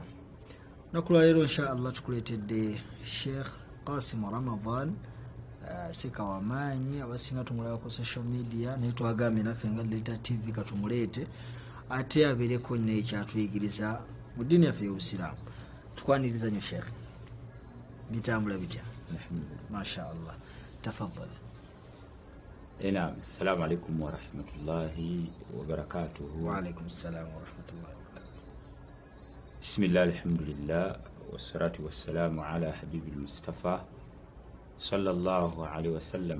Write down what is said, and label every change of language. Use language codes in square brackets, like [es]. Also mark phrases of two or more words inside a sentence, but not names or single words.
[lg] Olunaku lwa leero [ar] إن شاء الله [lg] tukuleetedde Sheikh Qasim Ramadan seka wamaanyi abasinga tumulaba ku [en] social media [lg] naye twagambye naffe nga Delta TV katumuleete ate abeereko n'ekyatuyigiriza mu ddiini yaffe y'Obusiraamu. Tukwaniriza nnyo Sheikh, bitambula bitya? [ar] ما شاء الله, tafaddal. نعم السلام عليكم ورحمة الله وبركاته. وعليكم السلام ورحمة الله وبركاته. بسم الله الحمد لله والصلاة والسلام على حبيب المصطفى صلى الله عليه وسلم.